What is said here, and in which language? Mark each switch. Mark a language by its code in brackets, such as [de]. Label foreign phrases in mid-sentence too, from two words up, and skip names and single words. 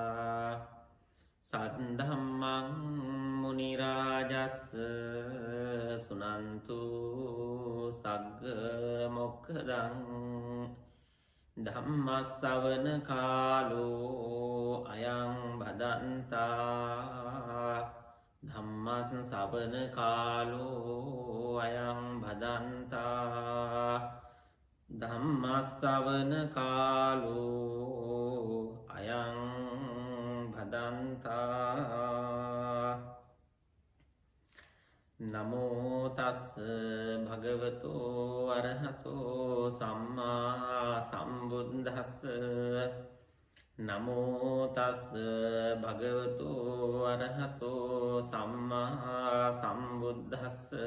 [pi] सद्धम्मं मुनिराजस् सुनन्तु सग्ग मोक्खदं धम्मස්සවන කාලෝ අයං භදන්තා ධම්මස්සවන කාලෝ අයං භදන්තා ධම්මස්සවන කාලෝ අයං භදන්තා නමෝ තස්ස භගවතෝ අරහතෝ සම්මා සම්බුද්දස්ස නමෝ තස් භගවතු අරහතෝ සම්මා සම්බුද්දස්ස